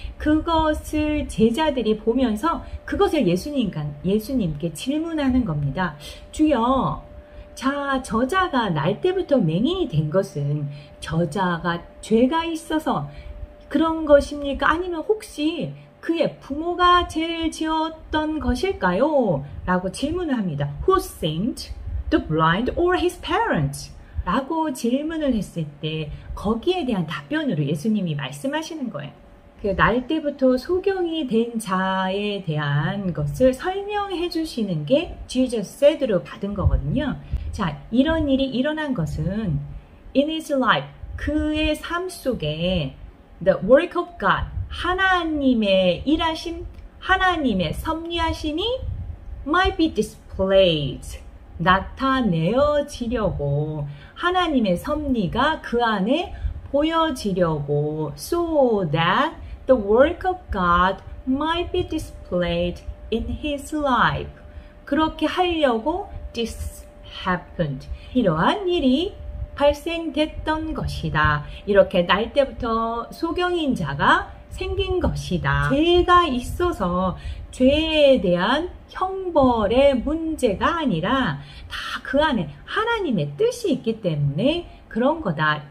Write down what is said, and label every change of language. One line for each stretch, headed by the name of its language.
Korean: 그것을 제자들이 보면서 그것을 예수님께 질문하는 겁니다. 주여, 자, 저자가 날 때부터 맹인이 된 것은 저자가 죄가 있어서 그런 것입니까? 아니면 혹시 그의 부모가 죄를 지었던 것일까요? 라고 질문을 합니다.
English: Who sinned? The blind or his parents?
Korean: 라고 질문을 했을 때 거기에 대한 답변으로 예수님이 말씀하시는 거예요. 날 때부터 소경이 된 자에 대한 것을 설명해 주시는 게
English: Jesus said
Korean: 로 받은 거거든요. 자, 이런 일이 일어난 것은
English: in his life,
Korean: 그의 삶 속에
English: the work of God,
Korean: 하나님의 일하심, 하나님의 섭리하심이
English: might be displayed.
Korean: 나타내어지려고 하나님의 섭리가 그 안에 보여지려고
English: so that the work of God might be displayed in his life.
Korean: 그렇게 하려고
English: this happened.
Korean: 이러한 일이 발생됐던 것이다. 이렇게 날 때부터 소경인 자가 생긴 것이다. 죄가 있어서 죄에 대한 형벌의 문제가 아니라 다 그 안에 하나님의 뜻이 있기 때문에 그런 거다.